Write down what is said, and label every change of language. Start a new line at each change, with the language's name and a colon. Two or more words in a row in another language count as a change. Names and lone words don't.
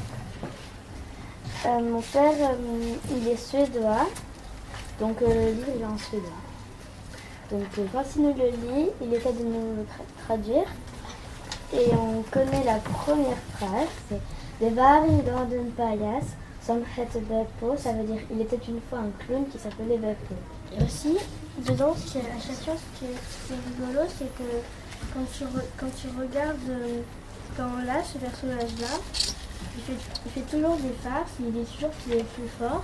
French: Mon père, il est suédois, donc le livre il est en suédois. Donc quand il nous le lit, il essaie de nous le traduire. Et on connaît la première phrase, c'est «
Swedish: Det var en gång en pajas som hette Beppo »,
French: ça veut dire « il était une fois un clown qui s'appelait Beppo ». Et aussi, dedans, à chaque fois, ce qui est rigolo, c'est que quand tu regardes ce personnage-là, il fait toujours des farces, il dit toujours qu'il est plus fort.